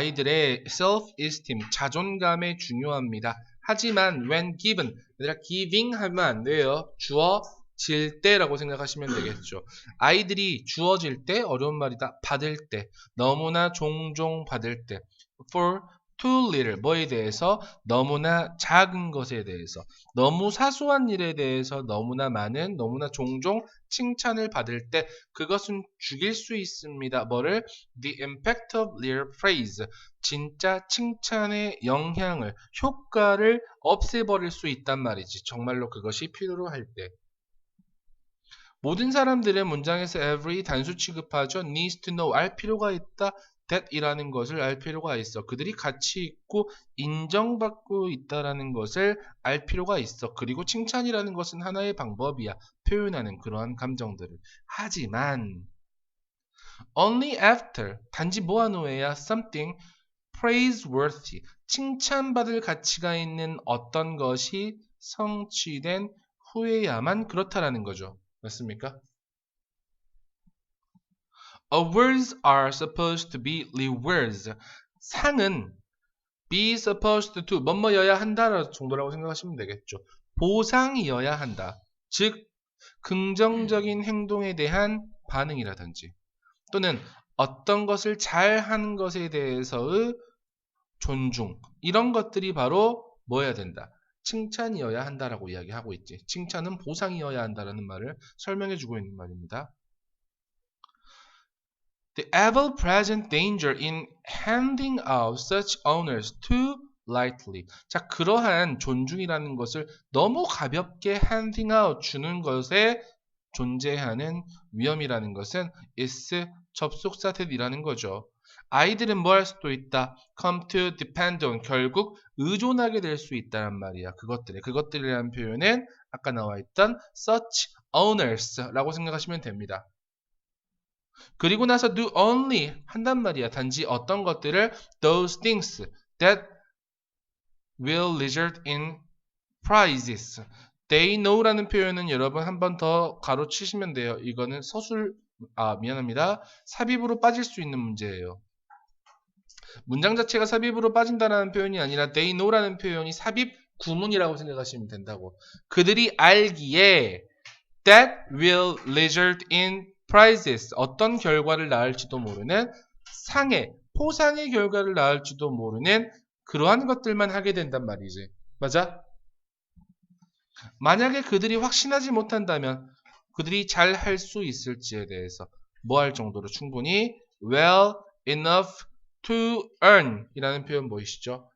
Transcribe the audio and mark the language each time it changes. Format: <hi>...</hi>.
<ko>아이들의 self-esteem, 자존감에 중요합니다. 하지만</ko> <en>when given,</en> <ko>얘들아 giving 하면 안 돼요. 주어질 때라고 생각하시면 되겠죠. 아이들이 주어질 때, 어려운 말이다. 받을 때, 너무나 종종 받을 때.</ko> <en>for too little,</en> <ko>뭐에 대해서? 너무나 작은 것에 대해서. 너무 사소한 일에 대해서 너무나 많은, 너무나 종종 칭찬을 받을 때 그것은 죽일 수 있습니다. 뭐를?</ko> <en>The impact of little praise.</en> <ko>진짜 칭찬의 영향을, 효과를 없애버릴 수 있단 말이지. 정말로 그것이 필요로 할 때. 모든 사람들의 문장에서 every 단수 취급하죠.</ko> <en>needs to know,</en> <ko>알 필요가 있다. that 이라는 것을 알 필요가 있어. 그들이 가치 있고 인정받고 있다라는 것을 알 필요가 있어. 그리고 칭찬이라는 것은 하나의 방법이야. 표현하는 그러한 감정들을. 하지만</ko> <en>only after,</en> <ko>단지 뭐한 후에야</ko> <en>something praiseworthy,</en> <ko>칭찬받을 가치가 있는 어떤 것이 성취된 후에야만 그렇다라는 거죠. 맞습니까?</ko> <en>Awards are supposed to be rewards.</en> <ko>상은</ko> <en>be supposed to,</en> <ko>뭐뭐여야 한다 정도라고 생각하시면 되겠죠. 보상이어야 한다. 즉, 긍정적인 행동에 대한 반응이라든지 또는 어떤 것을 잘하는 것에 대해서의 존중, 이런 것들이 바로 뭐여야 된다? 칭찬이어야 한다라고 이야기하고 있지. 칭찬은 보상이어야 한다라는 말을 설명해주고 있는 말입니다.</ko> <en>The ever-present danger in handing out such honors too lightly.</en> <ko>자, 그러한 존중이라는 것을 너무 가볍게</ko> <en>handing out,</en> <ko>주는 것에 존재하는 위험이라는 것은 is 접속사 that이라는 거죠. 아이들은 뭐 할 수도 있다.</ko> <en>come to depend on,</en> <ko>결국 의존하게 될 수 있다는 말이야. 그것들이라는 표현은 아까 나와 있던</ko> <en>such honors</en> <ko>라고 생각하시면 됩니다. 그리고 나서</ko> <en>do only</en> <ko>한단 말이야. 단지 어떤 것들을</ko> <en>those things that will result in prizes. They know</en> <ko>라는 표현은 여러분 한 번 더 가로치시면 돼요. 이거는 미안합니다. 삽입으로 빠질 수 있는 문제예요. 문장 자체가 삽입으로 빠진다라는 표현이 아니라</ko> <en>they know</en> <ko>라는 표현이 삽입 구문이라고 생각하시면 된다고. 그들이 알기에</ko> <en>that will result in prizes.</en> <ko>어떤 결과를 낳을지도 모르는 상해, 포상의 결과를 낳을지도 모르는 그러한 것들만 하게 된단 말이지. 맞아? 만약에 그들이 확신하지 못한다면 그들이 잘 할 수 있을지에 대해서 뭐 할 정도로 충분히</ko> <en>well enough to earn</en> <ko>이라는 표현 보이시죠?</ko>